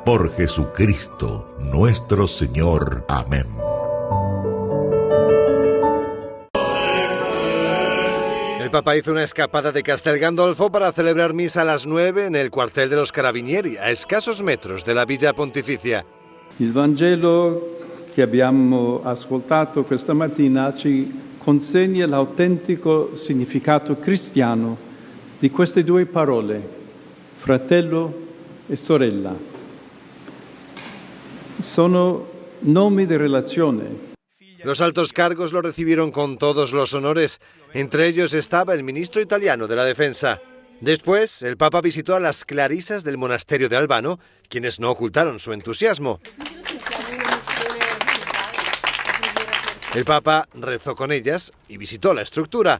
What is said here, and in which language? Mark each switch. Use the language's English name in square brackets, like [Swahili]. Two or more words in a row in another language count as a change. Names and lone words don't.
[Spanish] Por Jesucristo, nuestro Señor. Amén. El Papa hizo una escapada de Castel Gandolfo para celebrar misa a las 9 en el cuartel de los Carabinieri, a escasos metros de la Villa Pontificia. [Italian] Il Vangelo che abbiamo ascoltato questa mattina ci consegna l'autentico significato cristiano di queste due parole, fratello e sorella. Sono nomi di relazione. [Spanish] Los altos cargos lo recibieron con todos los honores. Entre ellos estaba el ministro italiano de la Defensa. Después, el Papa visitó a las clarisas del monasterio de Albano, quienes no ocultaron su entusiasmo. El Papa rezó con ellas y visitó la estructura.